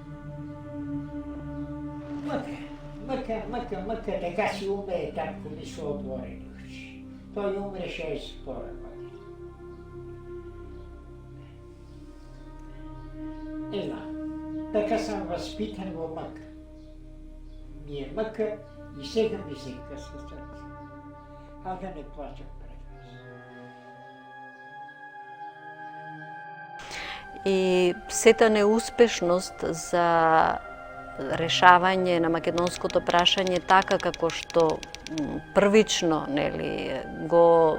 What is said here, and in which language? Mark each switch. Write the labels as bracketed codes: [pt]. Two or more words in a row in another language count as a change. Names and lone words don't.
[bg] Мъка, така си умее татко ми со отворени очи. Той умре 62 година. Не знам, така съм възпитан во мъка. Ми е мъка и сега ми се къса сърце. А да не плачам пред вас. [mk] И сета неуспешност за решавање на македонското прашање така како што првично го